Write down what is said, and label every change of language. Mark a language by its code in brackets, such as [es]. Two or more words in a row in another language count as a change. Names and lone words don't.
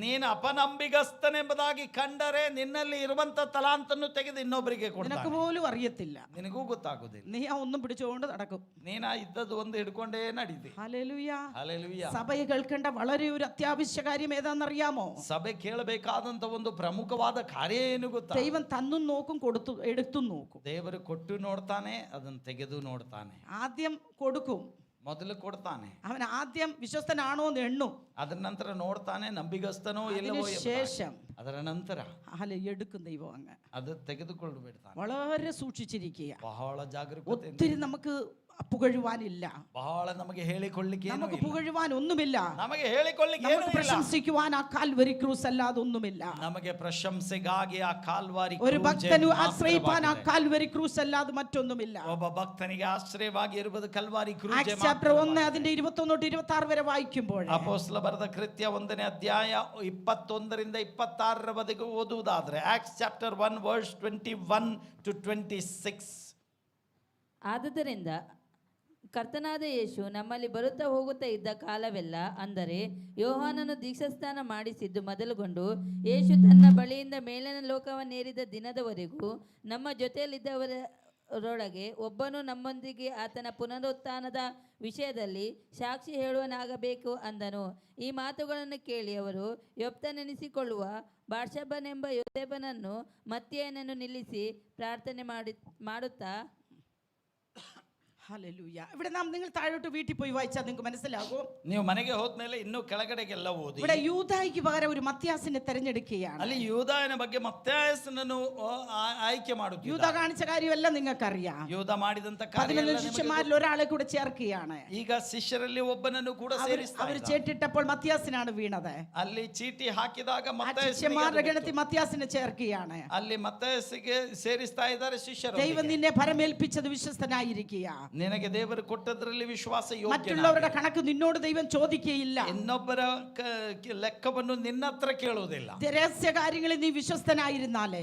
[kn] ನೀನು ಅಪನಂಬಿಗಸ್ತನೆಂಬುದಾಗಿ ಕಂಡರೆ ನಿನ್ನಲ್ಲಿ ಇರುವಂತ ತಲಾಂತನ್ನು ತೆಗೆದು ಇನ್ನೊಬ್ಬರಿಗೆ ಕೊಡ್ತಾನೆ. [ml] നിനക്ക് പോലും അറിയത്തില്ല, [kn] ನಿನಗೂ ಗೊತ್ತಾಗುದಿಲ್ಲ. [ml] നീ ആ ഒന്നും പിടിച്ചുകൊണ്ട് നടക്കും. [kn] ನೀನ ಇದ್ದದ್ದು ಒಂದು ಹಿಡ್ಕೊಂಡೇ ನಡೀತಿ. [ml] ഹല്ലേലൂയ. [kn] ಹಲ್ಲೆಲೂಯ. [ml] സഭയെ കേൾക്കേണ്ട വളരെ ഒരു അത്യാവശ്യ കാര്യം ഏതാണെന്നറിയാമോ? [kn] ಸಭೆ ಕೇಳಬೇಕಾದಂತ ಒಂದು ಪ್ರಮುಖವಾದ ಕಾರ್ಯ ಏನು ಗೊತ್ತಾ? [ml] ദൈവം തന്നും നോക്കും, കൊടുത്തു എടുത്തും നോക്കും. [kn] ದೇವರು ಕೊಟ್ಟು ನೋಡ್ತಾನೆ, ಅದನ್ನು ತೆಗೆದು ನೋಡ್ತಾನೆ. [ml] ആദ്യം കൊടുക്കും, [kn] ಮೊದಲು ಕೊಡ್ತಾನೆ. [ml] അവൻ ആദ്യം വിശ്വസ്തനാണോ എന്ന് എണ്ണും. [kn] ಅದರ ನಂತರ ನೋಡ್ತಾನೆ ನಂಬಿಗಸ್ತನೋ ಇಲ್ಲವೋ. [ml] ശേഷം [kn] ಅದರ ನಂತರ [ml] എടുക്കും ദൈവം അങ്ങ്. [kn] ಅದು ತೆಗೆದುಕೊಂಡು ಬಿಡ್ತಾನೆ. [ml] വളരെ സൂക്ഷിച്ചിരിക്കുക. [kn] ಬಹಳ ಜಾಗರೂಕತೆ. [ml] ഒത്തിരി നമുക്ക് പുകഴുവാനില്ല, [kn] ಬಹಳ ನಮಗೆ ಹೇಳಿಕೊಳ್ಳಿಕ್ಕೆ [ml] നമുക്ക് പുകഴുവാൻ ഒന്നുമില്ല, [kn] ನಮಗೆ ಹೇಳಿಕೊಳ್ಳಿಕ್ಕೆ [ml] നമുക്ക് പ്രശംസിക്കുവാൻ ആ കാൽവരി ക്രൂസ് അല്ലാതെ ഒന്നുമില്ല. [kn] ನಮಗೆ ಪ್ರಶಂಸೆಗಾಗಿ ಆ ಕಾಲ್ವಾರಿ [ml] ഒരു ഭക്തന് ആശ്രയിപ്പാൻ ആ കാൽവരി ക്രൂസ് അല്ലാതെ മറ്റൊന്നുമില്ല. [kn] ಒಬ್ಬ ಭಕ್ತನಿಗೆ ಆಶ್ರಯವಾಗಿ ಇರುವುದು ಕಲ್ವಾರಿ ಕ್ರೂಸ್. [en] Acts chapter 1 [ml] അതിന്റെ 21 തൊട്ട് 26 വരെ വായിക്കുമ്പോൾ [kn] ಅಪೊಸ್ತಲ ಬರೆದ ಕೃತ್ಯ 1ನೇ ಅಧ್ಯಾಯ 21 ರಿಂದ 26 ವರೆಗೆ ಓದುವುದಾದ್ರೆ [en] Acts chapter 1 verse 21 to 26. [kn] ಆದುದರಿಂದ ಕರ್ತನಾದ ಯೇಸು ನಮ್ಮಲ್ಲಿ ಬರುತ್ತಾ ಹೋಗುತ್ತಾ ಇದ್ದ ಕಾಲವೆಲ್ಲ, ಅಂದರೆ ಯೋಹಾನನು ದೀಕ್ಷಾಸ್ನಾನ ಮಾಡಿಸಿದ್ದು ಮೊದಲುಗೊಂಡು ಯೇಸು ತನ್ನ ಬಳಿಯಿಂದ ಮೇಲಿನ ಲೋಕವನ್ನೇರಿದ ದಿನದವರೆಗೂ ನಮ್ಮ ಜೊತೆಯಲ್ಲಿದ್ದವರೊಳಗೆ ಒಬ್ಬನು ನಮ್ಮೊಂದಿಗೆ ಆತನ ಪುನರುತ್ಥಾನದ ವಿಷಯದಲ್ಲಿ ಸಾಕ್ಷಿ ಹೇಳುವನಾಗಬೇಕು ಅಂದನು. ಈ ಮಾತುಗಳನ್ನು ಕೇಳಿ ಅವರು ಯೊಪ್ತನೆನಿಸಿಕೊಳ್ಳುವ ಬಾರ್ಷಬ್ಬನೆಂಬ ಯೋಸೇಫನನ್ನು ಮತ್ತಿಯನನ್ನು ನಿಲ್ಲಿಸಿ ಪ್ರಾರ್ಥನೆ ಮಾಡುತ್ತಾ. [ml] ഹല്ലേലൂയ. ഇവിടെ നാം നിങ്ങൾ താഴോട്ട് വീട്ടിൽ പോയി വായിച്ചാൽ നിങ്ങൾക്ക് മനസ്സിലാകും. [kn] ನೀವು ಮನೆಗೆ ಹೋದ್ಮೇಲೆ ಇನ್ನೂ ಕೆಳಗಡೆಗೆಲ್ಲ ಓದಿ. [ml] ഇവിടെ യൂദായിക്ക് പകരം ഒരു മത്യാസിനെ തെരഞ്ഞെടുക്കുകയാണ്. [kn] ಅಲ್ಲಿ ಯೂದಾಯನ ಬಗ್ಗೆ ಮತ್ತಾಯಸನನ್ನು ಆಯ್ಕೆ ಮಾಡುತ್ತಾರೆ. [ml] യൂദാ കാണിച്ച കാര്യമെല്ലാം നിങ്ങൾക്കറിയാം. [kn] ಯೂದ ಮಾಡಿದಂತ [ml] 11 ശിഷ്യന്മാരിൽ ഒരാളെ കൂടെ ചേർക്കുകയാണ്. [kn] ಈಗ ಶಿಷ್ಯರಲ್ಲಿ ಒಬ್ಬನನ್ನು ಕೂಡ ಸೇರಿಸ್ತಾರೆ. [ml] അവർ ചേട്ടിട്ടപ്പോൾ മത്യാസിനാണ് വീണത്. [kn] ಅಲ್ಲಿ ಚೀಟಿ ಹಾಕಿದಾಗ [ml] ശിഷ്യന്മാരുടെ ഗണത്തിൽ മത്യാസിനെ ചേർക്കുകയാണ്. [kn] ಅಲ್ಲಿ ಮತ್ತಾಯಸಿಗೆ ಸೇರಿಸ್ತಾ ಇದ್ದಾರೆ ಶಿಷ್ಯರು. [ml] ദൈവം നിന്നെ ഫലമേൽപ്പിച്ചത് വിശ്വസ്തനായിരിക്കുക. [kn] ನಿನಗೆ ದೇವರು ಕೊಟ್ಟದ್ರಲ್ಲಿ ವಿಶ್ವಾಸ ಯೋಗ್ಯ. [ml] മറ്റുള്ളവരുടെ കണക്ക് നിന്നോട് ദൈവം ചോദിക്കുകയില്ല. [kn] ಇನ್ನೊಬ್ಬರ ಲೆಕ್ಕವನ್ನು ನಿನ್ನ ಹತ್ರ ಕೇಳುವುದಿಲ್ಲ. [ml] രഹസ്യ കാര്യങ്ങളിൽ നീ വിശ്വസ്തനായിരുന്നാലേ